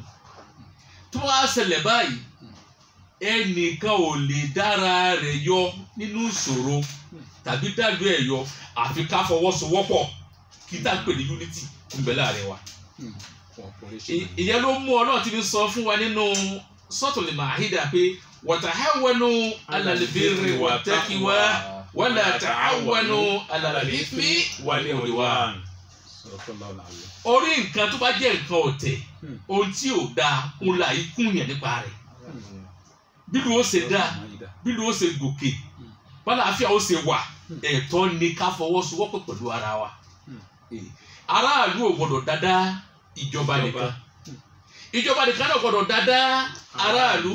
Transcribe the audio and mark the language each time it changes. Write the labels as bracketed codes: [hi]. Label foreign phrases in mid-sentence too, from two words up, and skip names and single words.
[yo] Tó wá ṣẹlẹ̀ báyìí ẹnìkan ò lè dára rẹ̀ yọ nínú ìṣòro tàbí dàlú ẹ̀ yọ àfi ká fọwọ́sowọ́pọ̀ kí tá a pè ní unity ń bẹ láàrin wa. Ìyẹn ló mú Ọlọ́run ti fi sọ fún wa nínú Suratul Maida pé [ar] وتعاونوا على البر والتقوى ولا تعاونوا على الإثم والعدوان. [yo] Orí nǹkan tó bá jẹ́ nǹkan ọ̀tẹ̀ ohun tí ò dáa ń la ikú yẹn nípa rẹ̀. Bílù ó ṣe dá bílù ó ṣe gòkè bálàáfíà ó ṣe wà ẹ̀tọ́ ni ká fọwọ́sowọ́pọ̀ pẹ̀lú ara wa. Aráàlú ò gbọdọ̀ dáadáa ìjọba nìkan náà gbọdọ̀ dáadáa aráàlú.